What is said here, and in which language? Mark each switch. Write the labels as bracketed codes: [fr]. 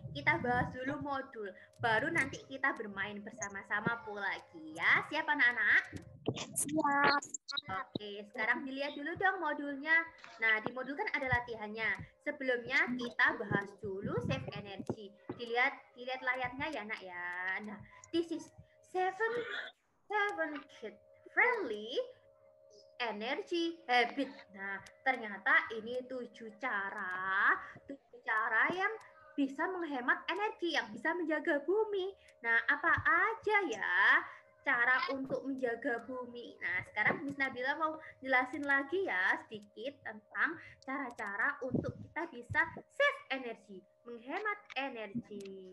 [id] Kita bahas dulu modul, baru nanti kita bermain bersama-sama Po lagi ya. Siap anak-anak? Siap. Oke, sekarang dilihat dulu dong modulnya. Nah, di modul kan ada latihannya. Sebelumnya kita bahas dulu [en] save energy. [id] Dilihat layarnya ya, Nak ya. [en] Nah, this is seven kid friendly energy habit. [id] Nah, ternyata ini 7 cara yang bisa menghemat energi, yang bisa menjaga bumi. Nah, apa aja ya cara untuk menjaga bumi? Nah, sekarang Miss Nabila mau jelasin lagi ya sedikit tentang cara-cara untuk kita bisa save energi, menghemat energi.